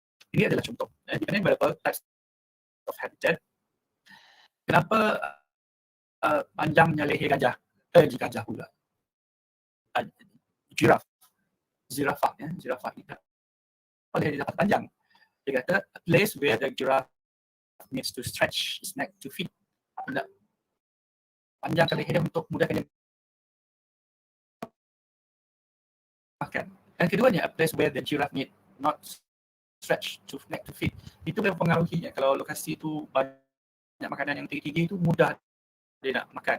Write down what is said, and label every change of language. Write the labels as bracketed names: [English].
[Malay] Ini adalah contoh [English] dependent variable types of habitat. [Malay] Kenapa panjangnya leher gajah? Gajah pula. Zirafah kita. Leher dia dapat panjang. Dia kata [English] a place where the giraffe needs to stretch its neck to feed. [Malay] Panjangkan leher dia untuk mudahkan dia makan. [English] Dan keduanya, a place where the giraffe need not stretch to neck to feed. [Malay] Itu yang mempengaruhinya. Kalau lokasi itu banyak makanan yang tinggi-tinggi itu mudah dia nak makan.